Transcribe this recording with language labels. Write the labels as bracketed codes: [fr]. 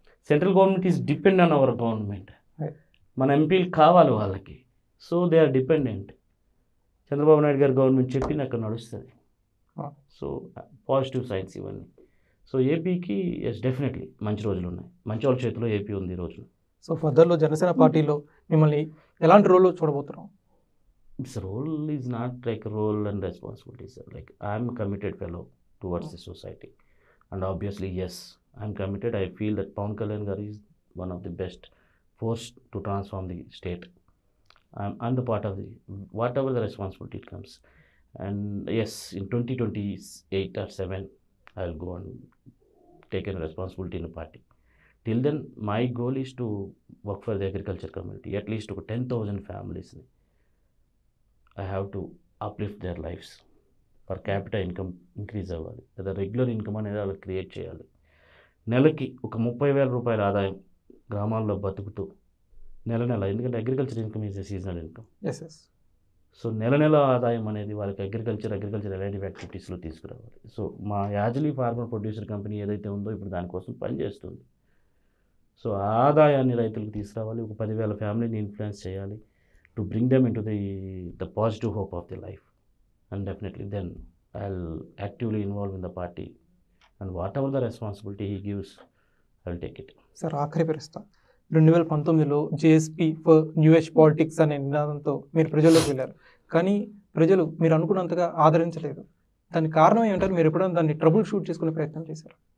[en] Central government is depend on our government. [te] మన ఎంపీలు కావాలి వాళ్ళకి, [en] So they are dependent. [te] Chandrababu Naidu గారి గవర్నమెంట్ చెప్పింది అక్కడ నడుస్తుంది. సో పాజిటివ్ సైన్స్ ఇవన్నీ. సో ఏపీకి ఎస్ డెఫినెట్లీ మంచి రోజులు ఉన్నాయి, మంచి వాళ్ళ చేతిలో ఏపీ ఉంది ఈ రోజు. సో ఫర్దర్లో జనసేన పార్టీలో మిమ్మల్ని ఎలాంటి రోల్ చూడబోతున్నాం? [en] This role is not like a role and responsibilities. Like I am a committed fellow towards the society, and obviously yes, I am committed. I feel that Pawan Kalyan Garu is one of the best force to transform the state. I'm the part of the whatever the responsibility it comes, and yes, in 2028 or 7, I'll go and take a responsibility in the party. Till then, my goal is to work for the agriculture community, at least to 10,000 families. I have to uplift their lives. Per capita income increase [te] అవ్వాలి, లేదా regular income అనేది వాళ్ళకి create చేయాలి. నెలకి ఒక 30,000 రూపాయల ఆదాయం గ్రామాల్లో బతుకుతూ నెల ఎందుకంటే [en] Agriculture income is a seasonal income. [te] So నెల ఆదాయం అనేది వాళ్ళకి అగ్రికల్చర్ రిలేటివ్ యాక్టివిటీస్లో తీసుకురావాలి. సో మా యాజలీ ఫార్మర్ ప్రొడ్యూసర్ కంపెనీ ఏదైతే ఉందో ఇప్పుడు దానికోసం పనిచేస్తుంది. సో ఆదాయాన్ని రైతులకు తీసుకురావాలి, ఒక 10,000 ఫ్యామిలీని ఇన్ఫ్లుయెన్స్ చేయాలి, [en] to bring them into the positive hope of their life. And definitely then I'll actively involve in the party, and whatever the responsibility he gives, I'll take it. [te] Sir ఆఖరి ప్రశ్న, 2019లో JSP for new age politics అనే నినాదంతో మీరు ప్రజల్లోకి వెళ్ళారు, కానీ ప్రజలు మీరు అనుకున్నంతగా ఆదరించలేదు. దానికి కారణం ఏమంటారు? మీరు ఎప్పుడైనా దాన్ని ట్రబుల్ షూట్ చేసుకునే ప్రయత్నం చేశారు?